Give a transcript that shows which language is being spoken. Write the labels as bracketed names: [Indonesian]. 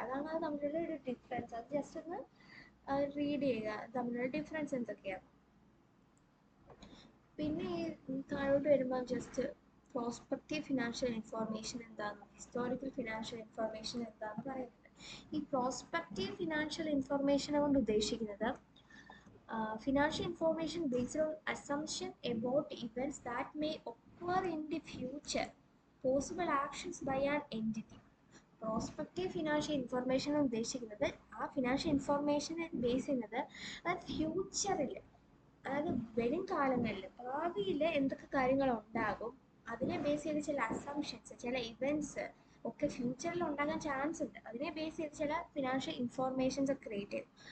[Malayalam] അതാണ് അത് തമ്മിലുള്ള ഒരു ഡിഫറൻസ്. അത് ജസ്റ്റ് ഒന്ന് റീഡ് ചെയ്യുക, തമ്മിലുള്ള ഡിഫറൻസ് എന്തൊക്കെയാണ്. പിന്നെ താഴോട്ട് വരുമ്പോൾ ജസ്റ്റ് പ്രോസ്പെക്റ്റീവ് ഫിനാൻഷ്യൽ ഇൻഫോർമേഷൻ എന്താണെന്നും ഹിസ്റ്റോറിക്കൽ ഫിനാൻഷ്യൽ ഇൻഫോർമേഷൻ എന്താണെന്ന് പറയുന്നത്. [English] ഈ prospective financial ഇൻഫോർമേഷനെ [Malayalam] കൊണ്ട് ഉദ്ദേശിക്കുന്നത് [English] financial information based on assumption about events that may occur in the future, possible actions by an entity. [Malayalam] Prospective financial information ഉദ്ദേശിക്കുന്നത് ആ ഫിനാൻഷ്യൽ ഇൻഫർമേഷനെ ബേസ് ചെയ്യുന്നത് അതായത് ഫ്യൂച്ചറിൽ, അതായത് വരും കാലങ്ങളിൽ ഭാവിയിൽ എന്തൊക്കെ കാര്യങ്ങൾ ഉണ്ടാകും അതിനെ ബേസ് ചെയ്ത് ചില അസംഷൻസ്, ചില ഇവൻറ്റ്സ് ഒക്കെ ഫ്യൂച്ചറിൽ ഉണ്ടാകാൻ ചാൻസ് ഉണ്ട്, അതിനെ ബേസ് ചെയ്ത് ചില ഫിനാൻഷ്യൽ ഇൻഫോർമേഷൻസ് ക്രിയേറ്റ് ചെയ്യും.